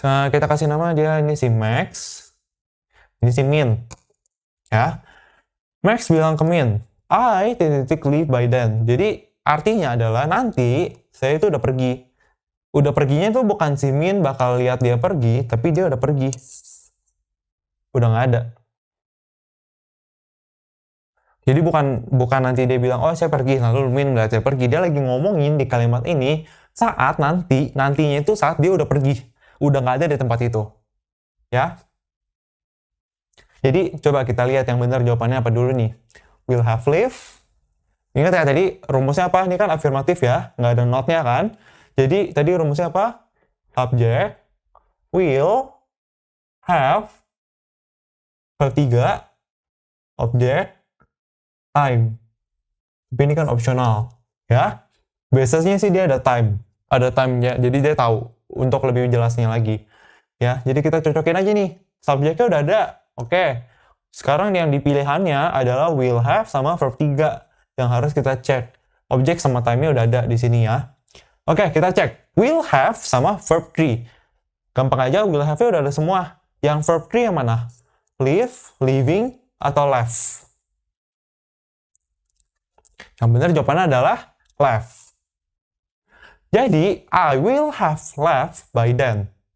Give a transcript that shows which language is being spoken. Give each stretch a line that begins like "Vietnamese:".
Indonesian: Kita kasih nama dia, ini si Max. Ini si Min. Ya.
English: Max
Indonesian: bilang ke
English: Min, I leave by then.
Indonesian: Jadi artinya adalah nanti saya itu udah pergi. Udah perginya itu bukan si Min bakal lihat dia pergi, tapi dia udah pergi. Udah nggak ada. Jadi bukan nanti dia bilang, oh saya pergi, lalu Min melihat saya pergi. Dia lagi ngomongin di kalimat ini saat nantinya itu saat dia udah pergi. Udah nggak ada di tempat itu. Ya. Jadi coba kita lihat yang benar jawabannya apa dulu nih. Will have live. Ingat ya tadi rumusnya apa? Ini kan afirmatif ya, nggak ada not-nya kan. Jadi tadi rumusnya apa? Subject, will, have, verb 3, objek, time. Tapi ini kan opsional, ya. Biasanya sih dia ada time-nya, jadi dia tahu untuk lebih jelasnya lagi. Ya, jadi kita cocokin aja nih. Subjeknya udah ada. Oke. Sekarang yang dipilihannya adalah will have sama verb 3 yang harus kita cek. Objek sama time-nya udah ada di sini ya. Oke, kita cek. Will have sama verb 3. Gampang aja, will have-nya udah ada semua. Yang verb 3 yang mana? Live, living, atau left? Yang benar jawabannya adalah left. Jadi,
English: I will have left by then.